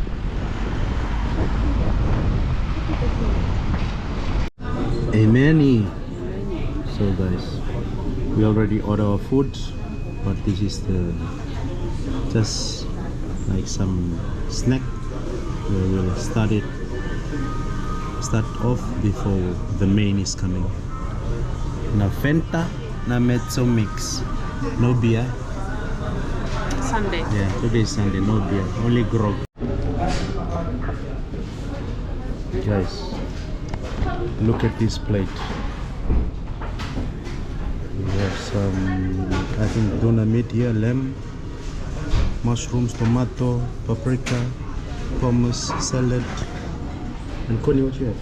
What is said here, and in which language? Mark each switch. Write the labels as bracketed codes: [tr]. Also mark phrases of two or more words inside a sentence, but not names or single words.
[en] Ameni. So guys, we already ordered our food, but this is just like some snack where we'll start off before the main is coming. Na Fanta, na mezzo mix, no beer. Sunday. Yeah, today is Sunday, no beer, only grog. Guys, look at this plate. We have some, I think, doner meat here, lamb, mushrooms, tomato, paprika, hummus, salad, and Conny, what you have?